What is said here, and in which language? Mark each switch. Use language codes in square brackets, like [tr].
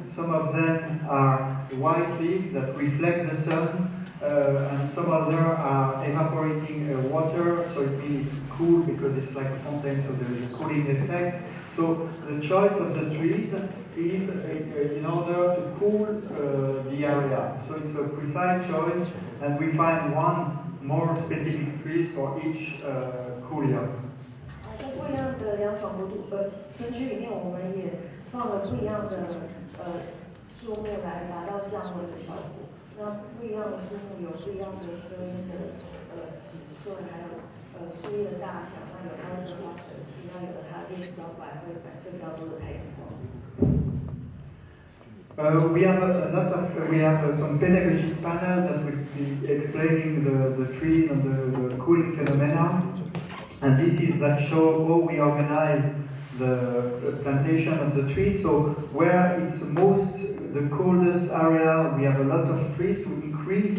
[en] Some of them are white leaves that reflect the sun, and some other are evaporating water, so it means it's cool because it's like a fountain, so there is a cooling effect. So the choice of the trees is in order to cool the area. So it's a precise choice, and we find one more specific trees for each kulia. [zh] 在不一样的凉爽国度分区里面，我们也放了不一样的树木来达到降温的效果。那不一样的树木有不一样的遮阴的尺寸，还有树叶的大小。那有它的蒸发水汽，那有的它叶比较白，会反射比较多的太阳光。 [en] We have some pedagogic panels that will be explaining the trees and the cooling phenomena. And this is that show how we organize the plantation of the trees. So where it's the coldest area, we have a lot of trees to increase.